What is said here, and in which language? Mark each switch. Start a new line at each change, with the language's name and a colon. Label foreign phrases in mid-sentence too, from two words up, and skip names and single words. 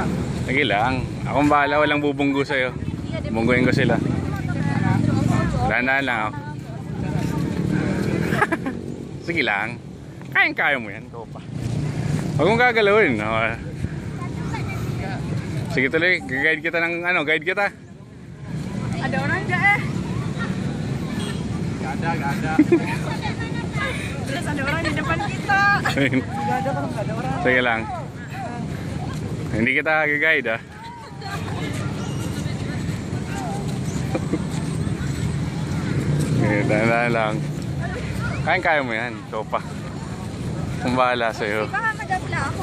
Filipino: Sige lang. Akong bahala. Walang bubunggo sa'yo. Bungguin ko sila. Dahan-dahan lang ako. Sige lang. Kayang-kaya mo yan. Ikaw pa. Huwag mong gagalawin. Sige tuloy. Guide kita ng ano. Guide kita.
Indonesian: Ada orang enggak eh? Gak ada. Terus ada orang di depan kita. Gak ada kalau gak ada orang.
Filipino: Sige lang. Hindi kita guide ah. Dahan-dahan lang. Kayang-kaya mo yan. Ikaw pa. Kung bahala sa'yo. Baka madapla ako.